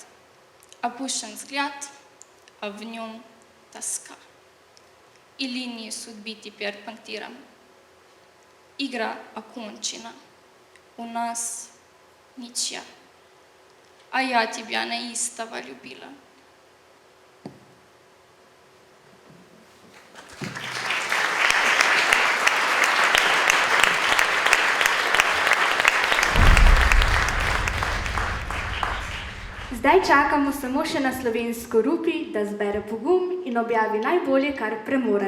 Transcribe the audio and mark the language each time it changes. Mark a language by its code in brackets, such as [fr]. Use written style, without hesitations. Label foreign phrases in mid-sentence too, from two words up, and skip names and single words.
[ru] Опущен взгляд, а в нем тоска. И линии судьбы теперь пунктиром. Игра окончена. У нас ничья. А я тебя неистово любила. [sl] Zdaj čakamo samo še na slovensko Rupi, da zbere pogum in objavi najbolje, kar premore.